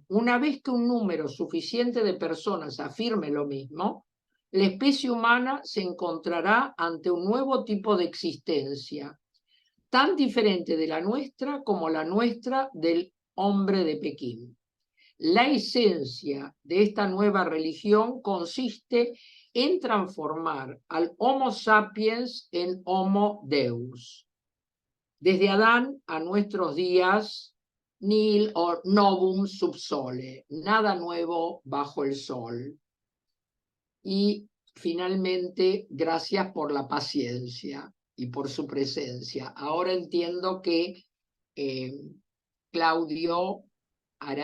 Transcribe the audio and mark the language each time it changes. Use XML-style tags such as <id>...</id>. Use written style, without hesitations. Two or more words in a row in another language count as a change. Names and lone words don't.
<es>Una vez que un número suficiente de personas afirme lo mismo, la especie humana se encontrará ante un nuevo tipo de existencia, tan diferente de la nuestra como la nuestra del hombre de Pekín. La esencia de esta nueva religión consiste en transformar al Homo sapiens en Homo Deus. Desde Adán a nuestros días,</es> <la>nil o novum sub sole,</la> <es>nada nuevo bajo el sol. Y finalmente, gracias por la paciencia y por su presencia. Ahora entiendo que Claudio hará</es>